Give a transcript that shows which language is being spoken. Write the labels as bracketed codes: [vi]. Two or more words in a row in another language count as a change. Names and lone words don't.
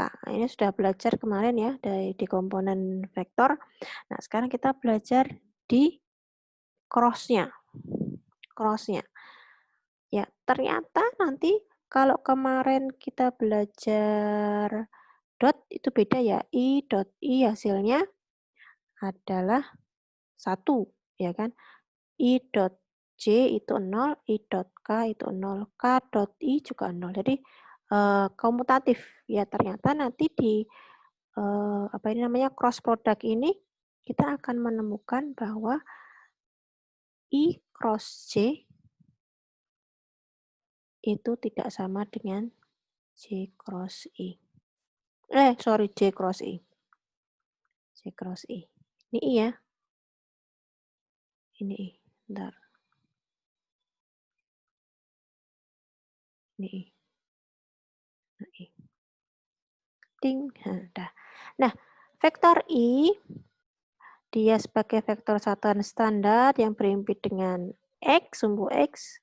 [id] Ini sudah belajar kemarin ya di komponen vektor. Nah, sekarang kita belajar di cross-nya. Cross-nya. Ya, ternyata nanti kalau kemarin kita belajar dot itu beda ya. I dot I hasilnya adalah 1, ya kan? I dot J itu 0, I dot K itu 0, K dot I juga 0. Jadi komutatif ya, ternyata nanti di apa ini namanya [en] cross product [id] ini kita akan menemukan bahwa I cross J itu tidak sama dengan J cross I. J cross I. J cross I. Ini I ya. Ini I. Bentar. Ini I. Nah, I. Ding. Nah, vektor I dia sebagai vektor satuan standar yang berimpit dengan X, sumbu X.